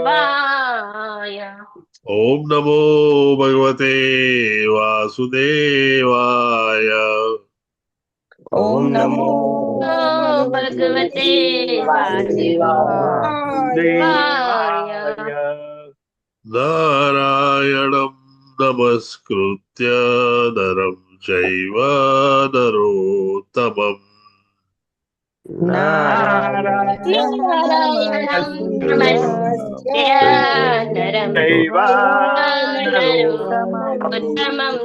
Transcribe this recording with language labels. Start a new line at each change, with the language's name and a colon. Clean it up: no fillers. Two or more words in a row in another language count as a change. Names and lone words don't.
Sanskrit: વાસુદેવાય. ઓમ નમો ભગવતે વાસુદેવાય. ઓમ ઓમ નમો નમો ભગવતે વાસુદેવાય. વાસુદેવાય. વાસુદેવાય. नारायणं नमस्कृत्य नरं चैव नरोत्तमम् नारायणं नारायणं नमस्कृत्य नमस्कृत्य नरं नरोत्तमम्